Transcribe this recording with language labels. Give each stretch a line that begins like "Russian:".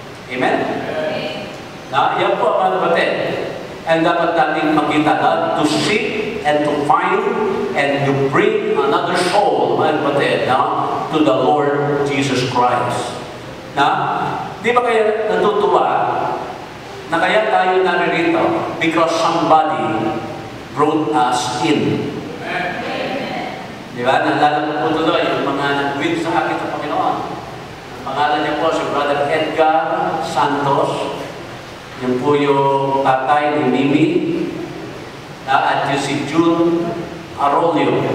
English: Amen?
Filipino: Yan po ang mga kapatid.
English: And
Filipino: dapat natin makita na
English: to seek and to find and to bring another soul, mga kapatid, to the Lord Jesus Christ.
Filipino: Di ba kayo natutuwa na kaya tayo naririto?
English: Because somebody brought us in.
Filipino: Di ba? Nalala ko po tuloy yung mga nag-win sa akin sa Panginoon. Ang pangalan niya po si Brother Edgar Santos. Yung po yung tatay ni Mimi. At yung si June Arroyo.